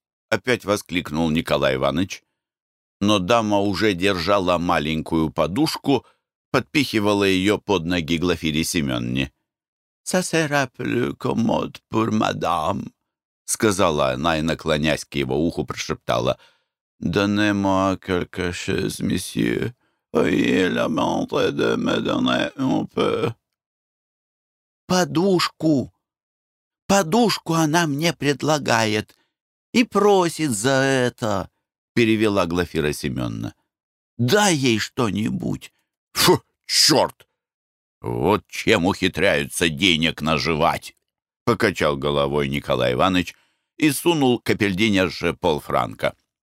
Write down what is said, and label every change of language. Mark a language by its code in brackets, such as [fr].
[ru] — опять воскликнул Николай Иванович. но дама уже держала маленькую подушку, подпихивала ее под ноги Глафире Семенне. [fr] «Ça sera plus commode pour madame», [ru] — сказала она и, наклонясь к его уху, прошептала. [fr] «Donnez moi quelque chose, monsieur. Ayez la bonté de me donner un peu». [ru] «Подушку! Подушку она мне предлагает и просит за это», — перевела Глафира Семенна. «Дай ей что-нибудь». «Фу, черт! Вот чем ухитряются денег наживать!» — покачал головой Николай Иванович и сунул капельдинерше полфранка.